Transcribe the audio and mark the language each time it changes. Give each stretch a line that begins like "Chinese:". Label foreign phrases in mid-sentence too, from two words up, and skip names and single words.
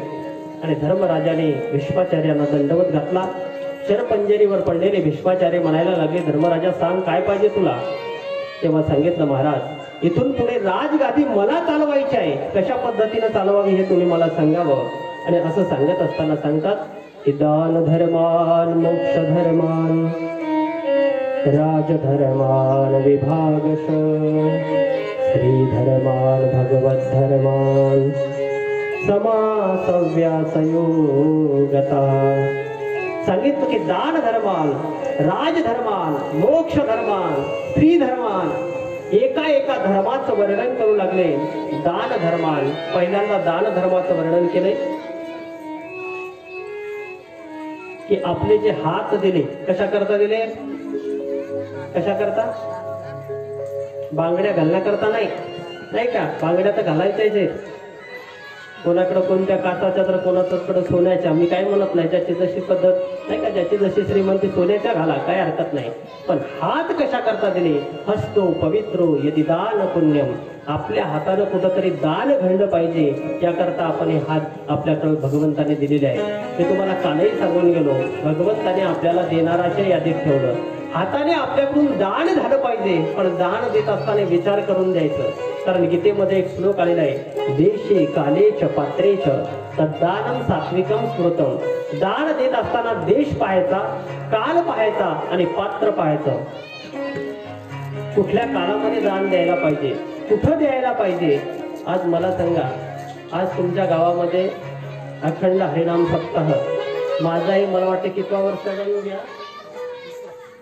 Marathi: आणि धर्मराजाने भीष्माचार्यांना दंडवत घातला. शरपंजरीवर पडलेले भीष्माचार्य म्हणायला लागले, धर्मराजा सांग काय पाहिजे तुला? तेव्हा सांगितलं, महाराज इथून पुढे राजगादी मला चालवायची आहे, कशा पद्धतीने चालवावी हे तुम्ही मला सांगावं. आणि असं सांगत असताना सांगतात की
Sanskrit: दान धर्मान, मोक्ष धर्मान, राजधर्मान विभागश, स्त्री धर्मान, भगवत धर्मान, समासव्यासयोगता.
Marathi: सांगितलं की
Sanskrit: दान धर्मान, राजधर्मान, मोक्ष धर्मान, स्त्री धर्मान,
Marathi: एका एका धर्माचं वर्णन करू लागले.
Sanskrit: दान धर्मान,
Marathi: पहिल्यांदा दान धर्माचं वर्णन केले की आपले जे हात दिले कशा करता दिले? कशा करता? बांगड्या घालण्याकरता नाही, नाही का? बांगड्या तर घालायच्याच. कोणाकडे कोणत्या काचाच्या तर कोणाकडे सोन्याच्या. मी काय म्हणत नाही, ज्याची जशी पद्धत नाही का, ज्याची जशी श्रीमंती सोन्याच्या घाला, काय हरकत नाही. पण हात कशा करता दिले?
Sanskrit: हस्तो पवित्रो यदि दान पुण्यम.
Marathi: आपल्या हातानं कुठंतरी दान घडलं पाहिजे याकरता आपण हे हात आपल्याकडे भगवंताने दिलेले आहे. ते तुम्हाला कालही सांगून गेलो, भगवंताने आपल्याला देणाराच्या यादीत ठेवलं. हाताने आपल्याकडून दान झालं पाहिजे पण दान देत असताना विचार करून द्यायचं. कारण गीतेमध्ये एक श्लोक आलेला आहे,
Sanskrit: देशे काले च पात्रे च तद्दानम सात्विकम स्मृतम.
Marathi: दान देत असताना देश पाहायचा, काल पाहायचा आणि पात्र पाहायचं. कुठल्या काळामध्ये दान द्यायला पाहिजे, कुठं द्यायला पाहिजे. आज मला सांगा, आज तुमच्या गावामध्ये अखंड हरिनाम सप्ताह माझाही मला वाटतं कितवा वर्ष घ्या